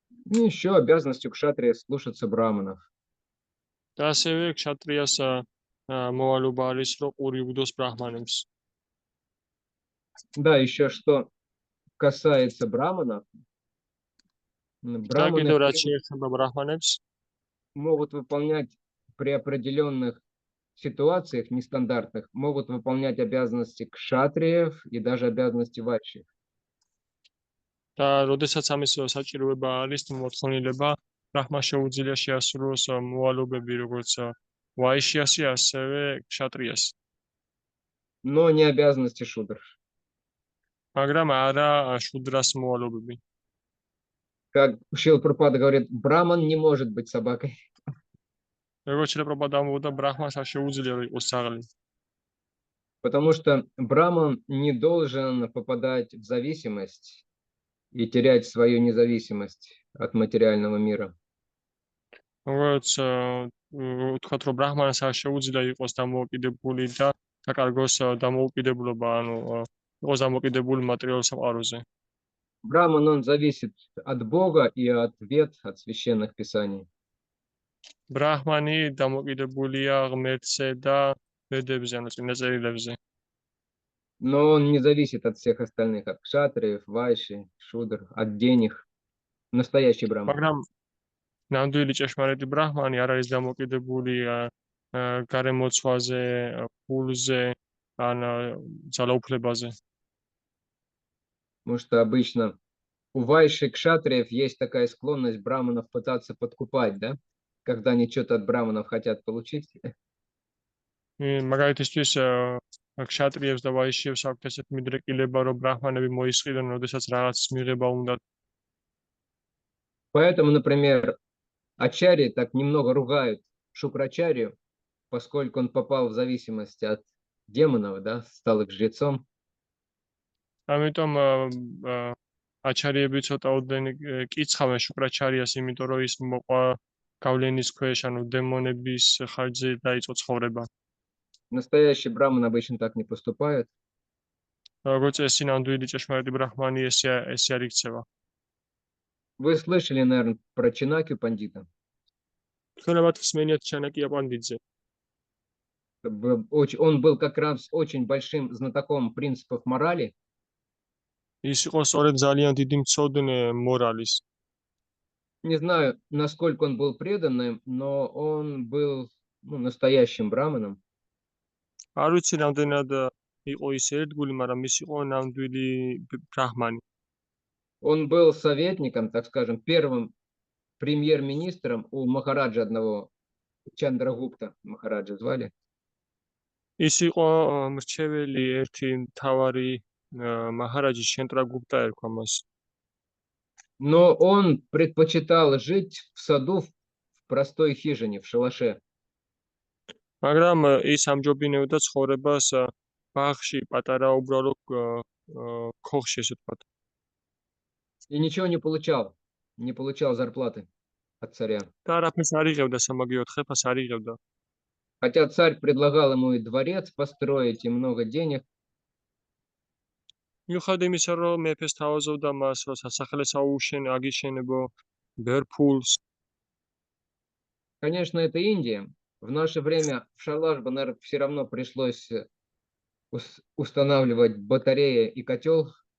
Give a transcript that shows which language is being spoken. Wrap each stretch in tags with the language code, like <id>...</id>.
<ru>И еще обязанностью кшатрия слушаться браманов.</ru> <ka>და ასევე ქშატრიას მოვალობა არის, რომ ყური უდოს ბრაჰმანებს.</ka> <ru>Да, еще что касается браманов,</ru> <ka>და</ka> <ru>браманы</ru> <ka>კიდევ რაც შეეხება ბრაჰმანებს,</ka> <ru>могут выполнять при определенных ситуациях нестандартных, могут выполнять обязанности кшатриев и даже обязанности вайши.</ru> <ka>და როდესაც ამის საჭიროება არის, მოთხოვნილება, ბრაჰმანს შეუძლია შეასრულოს მოვალობები, როგორც ვაიშიასი, ასევე ქშატრიას.</ka> <ru>Но не обязанности шудр.</ru> <ka>მაგრამ არა შუდრას მოვალობები.</ka> <ru>Как Шрила Прабхупада говорит, браман не может быть собакой.</ru> <ka>როგორც შეპროპადა ამბობდა, ბრაჰმანს არ შეუძლია რომ იყოს ძაღლი.</ka> <ru>Потому что браман не должен попадать в зависимость и терять свою независимость от материального мира.</ru> <ka>როგორც ვთქვათ, რომ ბრაჰმანს არ შეუძლია იყოს დამოუკიდებელი და დაკარგოს დამოუკიდებლობა, ანუ იყოს დამოუკიდებული მატერიალურ სამყაროზე.</ka> <ru>Браман, он зависит от Бога и от вед, от священных писаний.</ru> <ka>ბრაჰმანი დამოუკიდებულია ღმერთზე და ვედებზე, ანუ წმინდა წერილებზე.</ka> <ru>Но он не зависит от всех остальных, от кшатриев, вайши, шудр, от денег. Настоящий браман.</ru> <ka>მაგრამ ნამდვილი ჭეშმარიტი ბრაჰმანი არ არის დამოუკიდებული გარემოცვაზე, ფულზე, ან ძალაუფლებაზე.</ka> <ru>Потому что обычно у вайши и кшатриев есть такая склонность браманов пытаться подкупать, да? Когда они что-то от браманов хотят получить.</ru> <ka>მაგალითისთვის ქშატრიებს და ვაიშიებს აქვთ ესეთი მიდრეკილება, რომ ბრაჰმანები მოისყიდონ, როდესაც რაღაცის მიღება უნდა.</ka> <ru>Поэтому, например, ачарьи так немного ругают Шукрачарью, поскольку он попал в зависимость от демонов, да, стал их жрецом.</ru> <ka>ამიტომ აჩარიები ცოტაოდენ კიცხავენ შუქრაჩარიას, იმიტომ რომ ის მოყვა გავლენის ქვეშ, ანუ დემონების ხარჯზე დაიწყო ცხოვრება.</ka> <ru>Настоящий браман обычно так не поступают.</ru> <ka>როგორც წესი, ნამდვილი ჭეშმარიტი ბრაჰმანი ესე არ იქცევა.</ka> <ru>Вы слышали, наверное, про Чинакью пандита?</ru> <ka>თქვენებათ მსმენიათ ჩანაკია პანდიტზე.</ka> <ru>Он был как раз очень большим знатоком принципов морали.</ru> <ka>ის იყო სწორედ ძალიან დიდი მცოდნე მორალის.</ka> <ru>Не знаю, насколько он был преданным, но он был настоящим браманом.</ru> <ka>არ ვიცი რამდენად იყო ის ერთგული, მაგრამ ის იყო ნამდვილი ბრაჰმანი.</ka> <ru>Он был советником, так скажем, первым премьер-министром у махараджа одного, Чандрагупта махараджа звали.</ru> <ka>ის იყო მრჩეველი ერთი მთავარი махараджи Чандрагупта ერქვა მას.</ka> <ru>Но он предпочитал жить в саду в простой хижине, в шалаше.</ru> <ka>მაგრამ ის ამჯობინებდა ცხოვრებას ბაღში, პატარა უბრალო ქოხში, ესე ვთქვათ.</ka> <ru>И ничего не получал зарплаты от царя.</ru> <ka>და არაფერს არ იღებდა, სამაგიეროდ ხეფას არ იღებდა.</ka> <ru>Хотя царь предлагал ему и дворец построить, и много денег.</ru> <ka>მიუხედავად იმისა, რომ მეფეს თავაზობდა მას, რომ სასახლეს აგიშენებო, ბევრ ფულს.</ka> <ru>Конечно, это Индия. В наше время в шалаш бы, наверное, все равно пришлось устанавливать батареи и котел.</ru>